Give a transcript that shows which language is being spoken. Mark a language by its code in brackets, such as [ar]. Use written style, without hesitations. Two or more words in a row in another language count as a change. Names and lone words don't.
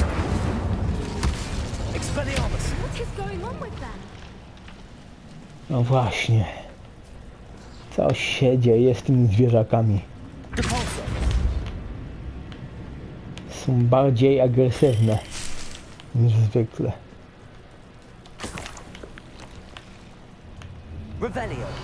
[en] Expelliarmus. What is going on with them? [pl] No właśnie. Coś się dzieje z tymi zwierzakami. Depulso. Są bardziej agresywne niż zwykle. Revelio.